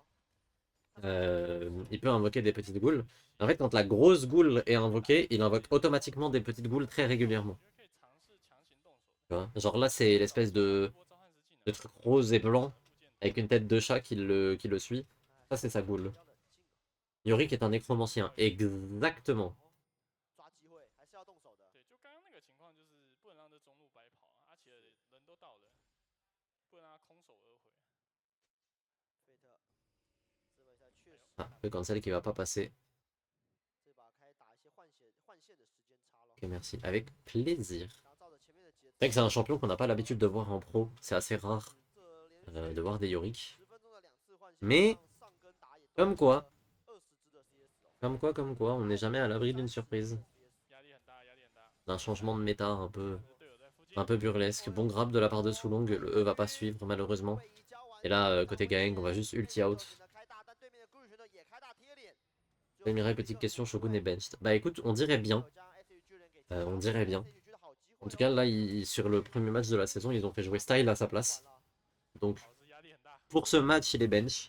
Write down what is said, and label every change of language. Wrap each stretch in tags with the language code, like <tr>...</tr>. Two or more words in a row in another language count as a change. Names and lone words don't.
<fr>Il peut invoquer des petites ghouls. En fait, quand la grosse ghoul est invoquée, il invoque automatiquement des petites ghouls très régulièrement. Tu vois, genre là, c'est l'espèce de truc rose et blanc avec une tête de chat qui le suit. Ça, c'est sa ghoul. Yorick est un nécromancien. Exactement.</fr> <zh>抓机会还是要动手的。对，就刚刚那个情况，就是不能让这中路白跑啊，而且人都到了，不能让他空手而回。费特，这把赛确实</zh> <fr>Ah, le cancel qui va pas passer.</fr> <zh>这把开打一些换线的时间差了。</zh> <fr>Ok, merci. Avec plaisir.</fr> <zh>然后照着前面的节奏</zh> <fr>C'est vrai que c'est un champion qu'on n'a pas l'habitude de voir en pro. C'est assez rare de voir des Yorick.</fr> <zh>10分钟的2次换线，</zh> <fr>Mais</fr> <zh>让上跟打野都</zh> <fr>comme quoi,</fr> <zh>20 只的 CS 哦。</zh> <fr>comme quoi, on n'est jamais à l'abri d'une surprise.</fr> <zh>压力很大，压力很大。</zh> <fr>D'un changement de méta un peu</fr> <zh>队友在附近，</zh> <fr>burlesque. Bon grab de la part de Soulong, le E va pas suivre malheureusement. 位移交完 Et là, côté Gaeng, on va juste ulti out. Mireille, petite question, Shogun est benched. Bah écoute, on dirait bien. On dirait bien. En tout cas, là, sur le premier match de la saison, ils ont fait jouer Style à sa place. Donc, pour ce match, il est bench.</fr>